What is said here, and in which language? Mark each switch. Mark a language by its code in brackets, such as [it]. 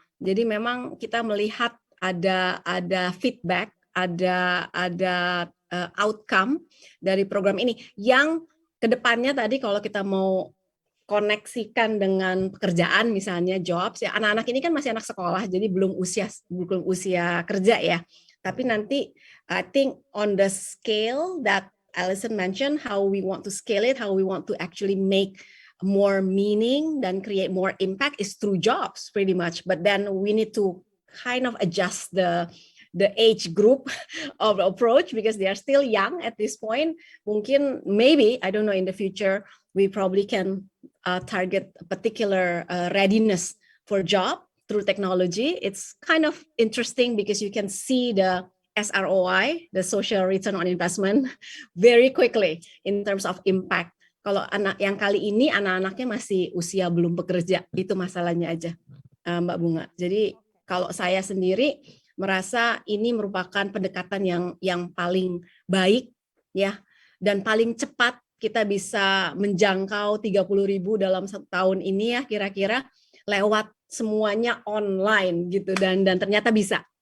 [id] Jadi memang kita melihat ada feedback, ada outcome dari program ini yang kedepannya tadi kalau kita mau koneksikan dengan pekerjaan misalnya jobs ya, anak-anak ini kan masih anak sekolah jadi belum usia kerja ya. Tapi nanti [en] I think on the scale that Alison mentioned, how we want to scale it, how we want to actually make more meaning [id] dan [en] create more impact is through jobs pretty much. But then we need to kind of adjust the age group of approach because they are still young at this point. [id] Mungkin [en] maybe I don't know in the future we probably can target a particular readiness for job through technology. It's kind of interesting because you can see the SROI, the social return on investment, very quickly in terms of impact. [id] Kalau anak yang kali ini anak-anaknya masih usia belum bekerja, itu masalahnya aja, Mbak Bunga. Jadi kalau saya sendiri merasa ini merupakan pendekatan yang paling baik ya, dan paling cepat kita bisa menjangkau 30.000 dalam 1 tahun ini ya kira-kira lewat semuanya online gitu dan ternyata bisa.